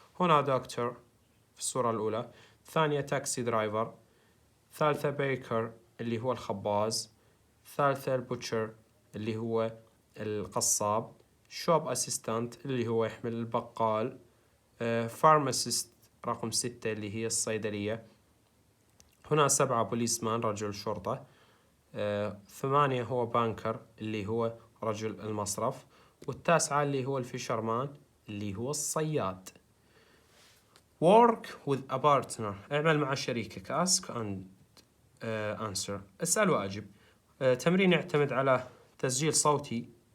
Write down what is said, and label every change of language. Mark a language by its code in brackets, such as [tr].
[ar] هنا دكتور في الصورة الأولى، ثانية تاكسي درايفر، ثالثة بيكر اللي هو الخباز، ثالثة البوتشر اللي هو القصاب، شوب أسيستانت اللي هو يحمل البقال، فارماسيست رقم 6 اللي هي الصيدلية. هنا 7 بوليسمان رجل شرطة، 8 هو بانكر اللي هو رجل المصرف، وال9 اللي هو الفيشرمان اللي هو الصياد. [en] work with a partner [ar] اعمل مع شريكك. [en] ask and answer [ar] اسأل وأجب. تمرين يعتمد على تسجيل صوتي.